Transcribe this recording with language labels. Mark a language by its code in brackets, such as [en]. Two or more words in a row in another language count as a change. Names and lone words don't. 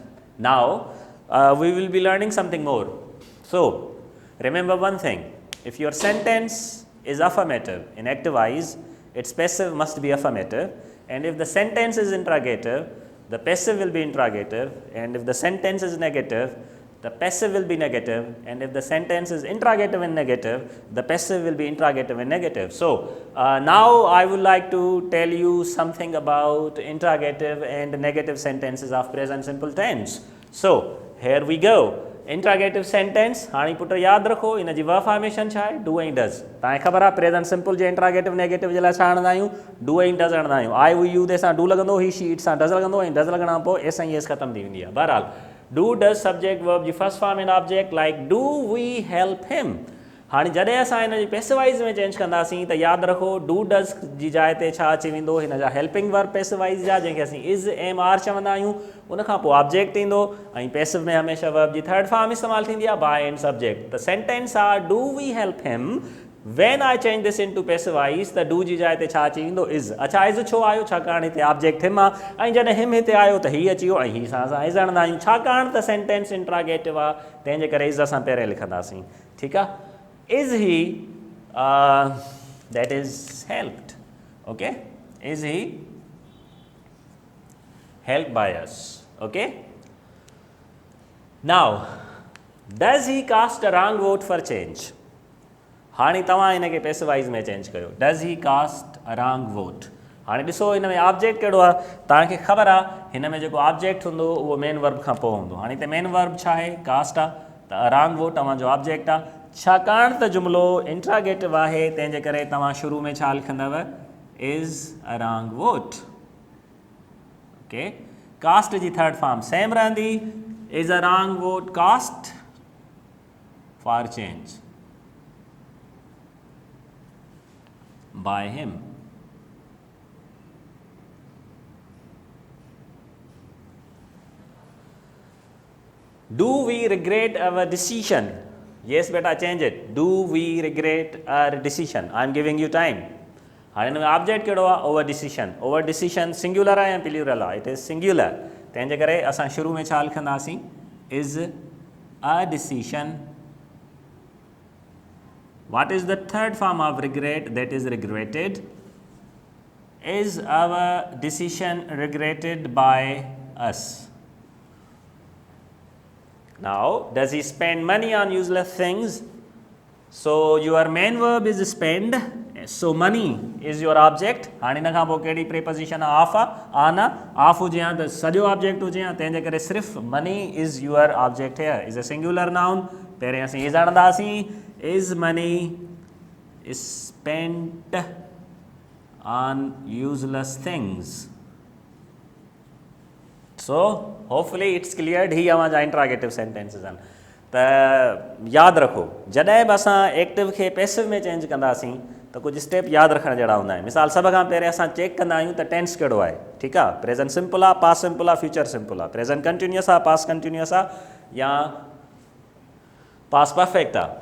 [en] Now we will be learning something more. So remember one thing, if your sentence is affirmative in active-wise, its passive must be affirmative, and if the sentence is interrogative, the passive will be interrogative, and if the sentence is negative, the passive will be negative, and if the sentence is interrogative and negative, the passive will be interrogative and negative. So now I would like to tell you something about interrogative and negative sentences of present simple tense. So here we go। interrogative sentence, [sd] हाणे पुट यादि रखो इन जी [en] verb formation [sd] छा आहे? डू ऐं डज़। तव्हांखे ख़बर आहे [en] present simple [sd] जे [en] interrogative negative [sd] जे लाइ छा हणंदा आहियूं? डू ऐं डज़ हणंदा आहियूं। [en] I we you [sd] ते सां डू लॻंदो, [en] he she it [sd] सां डज़ लॻंदो, ऐं डज़ लॻण खां पोइ एस ऐं एस ख़तमु थी वेंदी आहे। [en] बहरहाल do does subject verb जी first form and object, like do we help him. [sd] हाणे जॾहिं असां हिन जी पैसिवाइज़ में चेंज कंदासीं त यादि रखो [en] do does [sd] जी जाइ ते छा अची वेंदो? हिन जा [en] helping verb [sd] पैसिवाइज़ जा, जंहिंखे असीं [en] is am are [sd] चवंदा आहियूं। उन खां पोइ ऑब्जेक्ट ईंदो, ऐं पैसिव में हमेशह वर्ब जी थर्ड फॉर्म इस्तेमालु थींदी आहे, [en] by and subject. [sd] त सेंटेंस आहे [en] do we help him, when I change this into passive [sd] त डू जी जाइ ते छा अची वेंदो? इज़। अच्छा इज़ छो आयो? छाकाणि हिते ऑब्जेक्ट हिम आहे, ऐं जॾहिं हिम हिते आयो त हीअ अची वियो, ऐं हीअ सां असां इज़ हणंदा आहियूं, छाकाणि त [en] sentence interrogative [sd] आहे, तंहिंजे करे इज़ असां पहिरें लिखंदासीं, ठीकु आहे। [en] Is he that is helped, okay? Is he helped by us, okay? Now does he cast a wrong vote for change? [sd] हाणे तव्हां हिन खे पैसिवाइज़ में चेंज कयो। [en] does he cast wrong vote. [sd] हाणे ॾिसो हिन में ऑब्जेक्ट कहिड़ो आहे, तव्हांखे ख़बर आहे हिन में जेको ऑब्जेक्ट हूंदो उहो [en] main verb [sd] खां पोइ हूंदो। हाणे हिते [en] main verb [sd] छा आहे, कास्ट आहे, त [en] wrong vote [sd] तव्हांजो ऑब्जेक्ट आहे। छाकाणि त जुमिलो इंट्रागेटिव आहे तंहिंजे करे तव्हां शुरू में छा लिखंदव, [en] is a wrong vote. [sd] ओके, कास्ट जी [en] third form same [sd] रहंदी, [en] is a wrong vote cast for change by him. Do we regret our decision? Yes, beta, change it. Do we regret our decision? I am giving you time. [sd] हाणे हिन में ऑब्जेक्ट कहिड़ो आहे, [en] our decision. our decision [sd] सिंगुलर आहे या प्लूरल आहे, [en] it is singular. [sd] तंहिंजे करे असां शुरू में छा लिखंदासीं, [en] is a decision. What is the third form of regret? That is regretted. Is our decision regretted by us? Now, does he spend money on useless things? So your main verb is spend, so money is your object। [sd] हाणे हिन खां पोइ कहिड़ी प्रीपोजिशन आहे, ऑफ आहे, ऑन आहे। ऑफ हुजे हा त सॼो ऑब्जेक्ट हुजे हा, तंहिंजे करे सिर्फ़ु [en] money is your object here, is a singular noun. [sd] पहिरें असीं इज़ आणंदासीं, [en] is money spent on useless things. So hopefully it's cleared। [sd] ही अवांजा [en] interrogative sentences [sd] आहिनि। त यादि रखो, जॾहिं बि असां एक्टिव खे पैसिव में चेंज कंदासीं त कुझु स्टेप यादि रखण जहिड़ा हूंदा आहिनि। मिसाल सभ खां पहिरियों असां चेक कंदा आहियूं त टेंस कहिड़ो आहे, ठीकु आहे, [en] present simple [sd] आहे, [en] past simple [sd] आहे, [en] future simple [sd] आहे, [en] present continuous [sd] आहे, [en] past continuous [sd] आहे, या [en] past perfect [sd] आहे।